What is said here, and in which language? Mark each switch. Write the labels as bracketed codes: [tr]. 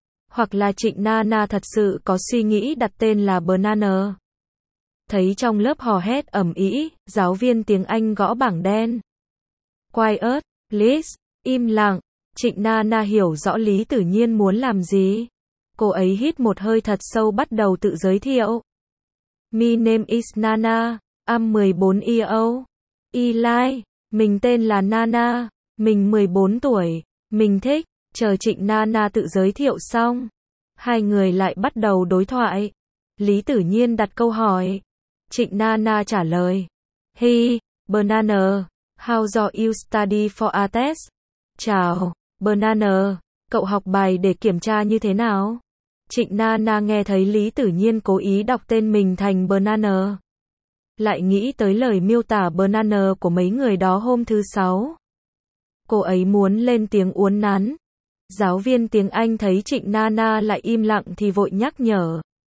[vi] Hoặc là Trịnh Nana thật sự có suy nghĩ đặt tên là Banana. Thấy trong lớp hò hét ầm ĩ, giáo viên tiếng Anh gõ bảng đen. [en] Quiet, please, [vi] im lặng. Trịnh Nana hiểu rõ Lý Tử Nhiên muốn làm gì. Cô ấy hít một hơi thật sâu bắt đầu tự giới thiệu. [en] My name is Nana, I'm 14 years old. [vi] Eli, mình tên là Nana, mình 14 tuổi, mình thích. Chờ Trịnh Nana tự giới thiệu xong, hai người lại bắt đầu đối thoại. Lý Tử Nhiên đặt câu hỏi. Trịnh Nana trả lời. [en] Hey, Banana, how do you study for a test? [vi] Chào, Banana, cậu học bài để kiểm tra như thế nào? Trịnh Nana nghe thấy Lý Tử Nhiên cố ý đọc tên mình thành Banana. Lại nghĩ tới lời miêu tả Banana của mấy người đó hôm thứ sáu. Cô ấy muốn lên tiếng uốn nắn. Giáo viên tiếng Anh thấy Trịnh Nana lại im lặng thì vội nhắc nhở.